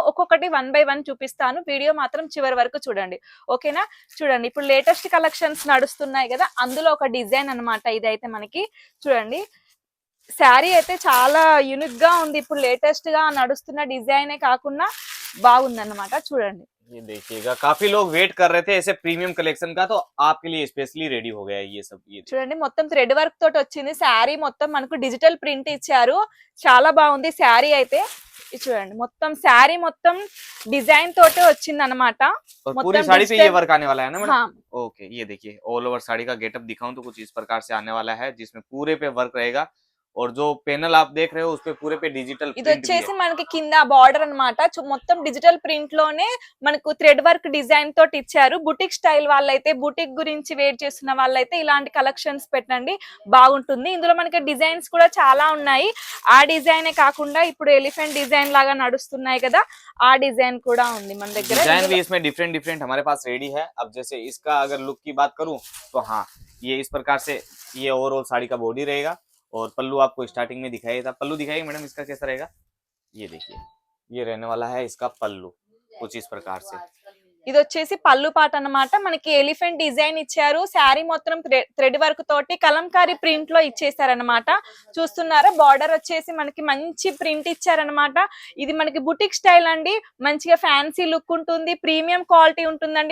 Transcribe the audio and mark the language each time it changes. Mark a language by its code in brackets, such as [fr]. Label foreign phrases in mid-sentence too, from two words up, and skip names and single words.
[te] ఒక్కొక్కటి 1 బై 1 చూపిస్తాను. వీడియో మాత్రం చివరి వరకు చూడండి, ఓకేనా? చూడండి, ఇప్పుడు [en] latest collections [te] నడుస్తున్నాయి కదా, అందులో ఒక డిజైన్ అన్నమాట. ఇదైతే మనకి చూడండి, శారీ అయితే చాలా యూనిక్ గా ఉంది. ఇప్పుడు లేటెస్ట్ గా నడుస్తున్న డిజైనే కాకుండా బాగుందన్నమాట. చూడండి, [hi] ये देखिएगा, काफी लोग वेट कर रहे थे ऐसे [en] premium collection [hi] का, तो आपके लिए [en] specially ready [hi] हो गया है ये सब। ये [te] చూడండి, మొత్తం [en] thread work [te] తోటి వచ్చింది. శారీ మొత్తం మనకు [en] digital print [te] ఇచ్చారు. చాలా బాగుంది శారీ అయితే. ఇది చూడండి, మొత్తం శారీ మొత్తం డిజైన్ తోటే వచ్చింది అన్నమాట. [hi] और पूरी మొత్తం साड़ी पे ये డిజిటల్. वर्क आने वाला है ना मैडम? हाँ, ओके, ये देखिए [en] all over [hi] साड़ी का गेटअप दिखाऊं तो कुछ इस प्रकार से आने वाला है, जिसमें पूरे पे वर्क रहेगा। और जो पैनल आप देख रहे हो उसपे पूरे पे डिजिटल ఇది प्रिंट भी है। [te] వచ్చేసి మనకి కింద బార్డర్ అన్నమాట. మొత్తం [en] digital print [te] లోనే మనకు [en] thread work design [te] తోటి ఇచ్చారు. [en] boutique style [te] వాళ్ళైతే, బుటిక్ గురించి వెయిట్ చేస్తున్న వాళ్ళైతే ఇలాంటి కలెక్షన్స్ పెట్టండి, బాగుంటుంది. ఇందులో మనకి డిజైన్స్ కూడా చాలా ఉన్నాయి. ఆ డిజైనే కాకుండా ఇప్పుడు [en] elephant design [te] లాగా నడుస్తున్నాయి కదా, ఆ డిజైన్ కూడా ఉంది మన దగ్గర. [hi] डिजाइन भी इसमें [en] different different [hi] हमारे पास रेडी है। अब जैसे इसका अगर लुक की बात करूं तो हाँ, ये इस प्रकार से ये ओवरऑल साड़ी का बॉडी रहेगा। और पल्लू आपको स्टार्टिंग में दिखाया था, पल्लू दिखाइए मैडम इसका कैसा रहेगा। ये देखिए, ये रहने वाला है इसका पल्लू, कुछ इस प्रकार से। [te] ఇది వచ్చేసి పళ్ళు పాట అన్నమాట. మనకి [en] elephant design [te] ఇచ్చారు. శారీ మొత్తం [en] thread work [te] తోటి కలంకారీ ప్రింట్ లో ఇచ్చేసారనమాట. చూస్తున్నారా, బార్డర్ వచ్చేసి మనకి మంచి ప్రింట్ ఇచ్చారనమాట. ఇది మనకి [en] boutique style [te] అండి. మంచిగా [en] fancy look [te] ఉంటుంది, [en] premium quality [te] ఉంటుందండి.